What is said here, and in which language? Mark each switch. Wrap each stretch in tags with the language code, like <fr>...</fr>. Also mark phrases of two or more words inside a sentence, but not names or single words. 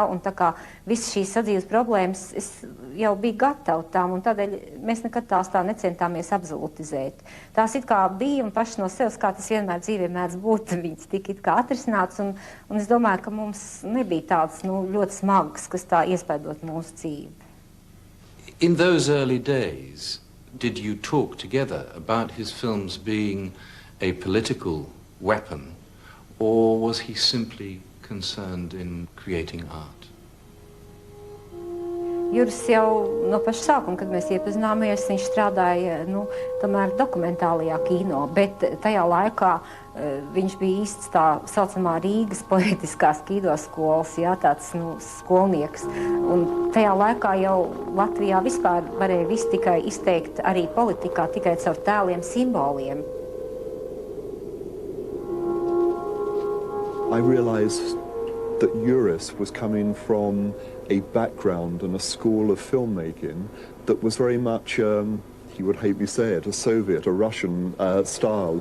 <lv>Un tā kā visas šīs sadzīves problēmas, es jau biju gatava tām, un tādēļ mēs nekad tās tā necentāmies absolutizēt. Tās it kā bija un paši no sevis, kā tas vienmēr dzīvē mēdz būt, viņas tika it kā atrisināts, un es domāju, ka mums nebija tāds ļoti smags, kas tā iespaidot mūsu dzīvi.</lv> <en>In those early days, did you talk together about his films being a political weapon, or was he simply concerned in creating art?</en> <lv>Juris jau no paša sākuma, kad mēs iepazināmies, viņš strādāja, tomēr dokumentālajā kino, bet tajā laikā viņš bija īsts tā saucamā Rīgas poetiskās kinoskolas, jā, tāds, skolnieks. Un tajā laikā jau Latvijā vispār varēja visu tikai izteikt arī politikā, tikai caur tēliem, simboliem.</lv> <en>I realized that Juris was coming from a background and a school of filmmaking that was very much, he would hate me say it, a Soviet, a Russian style.</en>